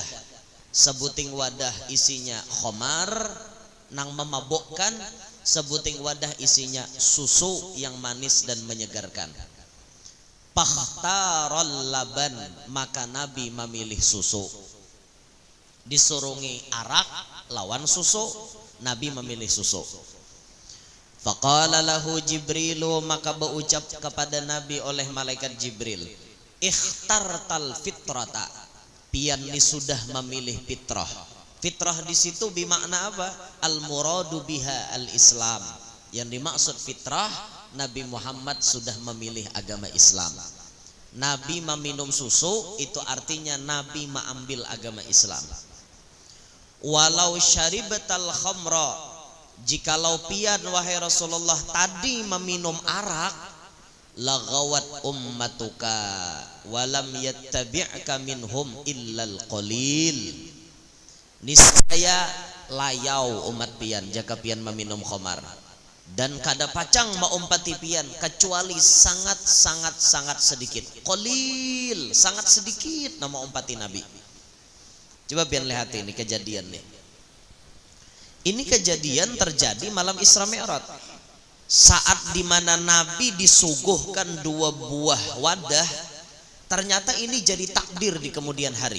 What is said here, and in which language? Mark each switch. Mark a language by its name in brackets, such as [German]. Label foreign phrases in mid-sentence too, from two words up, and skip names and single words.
[Banjar] Sebuting wadah isinya khomar nang memabukkan, sebuting wadah isinya susu yang manis dan menyegarkan. [Arabic] فاختار اللبن, [Indonesian] maka Nabi memilih susu. [Banjar] Disurungi arak lawan susu, Nabi memilih susu. [Arabic] فقال له جبريل, [Banjar] maka berucap kepada Nabi oleh malaikat Jibril, [Arabic] اخترت الفطرة, [Banjar] pian ni sudah memilih fitrah. [Indonesian] Fitrah di situ bermakna apa? [Arabic] المراد بها الإسلام. [Indonesian] Yang dimaksud fitrah, Nabi Muhammad sudah memilih agama Islam. Nabi meminum susu itu artinya Nabi mengambil agama Islam. [Arabic] ولو شربت الخمر, [Banjar] jikalau pian wahai Rasulullah tadi meminum arak, [Arabic] لغوت أمتك ولم يتبعك منهم إلا القليل, [Banjar] niscaya layau umat pian jika pian meminum khamar, dan kada pacang maumpati pian kecuali sangat sedikit. Qalil, sangat sedikit nama umpati Nabi. Coba pian lihat ini kejadian nih. Ini kejadian terjadi malam Isra Mi'raj, saat dimana Nabi disuguhkan 2 buah wadah. [Indonesian] Ternyata ini jadi takdir di kemudian hari.